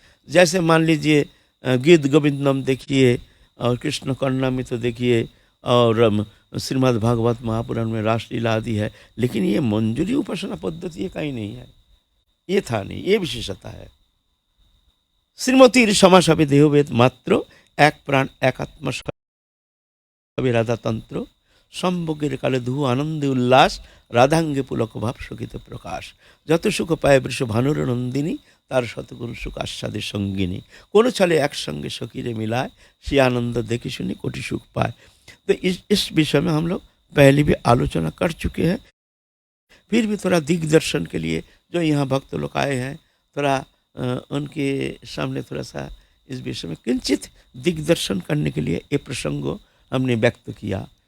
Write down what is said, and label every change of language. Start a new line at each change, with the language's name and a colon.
Hindi: जैसे मान लीजिए गीत गोविंदम देखिए, और कृष्ण कर्णामृत तो देखिए, और श्रीमद् भागवत महापुराण में रासलीला आदि है, लेकिन ये मंजूरी उपासना पद्धति ये कहीं नहीं है, ये था नहीं, ये विशेषता है।
Bangla: श्रीमतीर समासभे देहभेद मात्र, एक प्राण एक आत्मा राधा तंत्र, সম্ভোগের কালে ধু আনন্দে উল্লাস, রাধাঙ্গে পুলক ভাব সকিত প্রকাশ। যত সুখ পায় বৃষ ভানুর নন্দিনী, তার শতগুণ সুখ আস্বাদের সঙ্গিনী। কোনো ছলে একসঙ্গে সখীরে मिलाए, সে आनंद देखी सुनी कोटि सुख पाए।
Hindi: तो इस विषय में हम लोग पहले भी आलोचना कर चुके हैं। फिर भी थोड़ा दिग्दर्शन के लिए जो यहाँ भक्त लोग आए हैं, थोड़ा उनके सामने थोड़ा सा इस विषय में किंचित दिग्दर्शन करने के लिए ये प्रसंग हमने व्यक्त किया।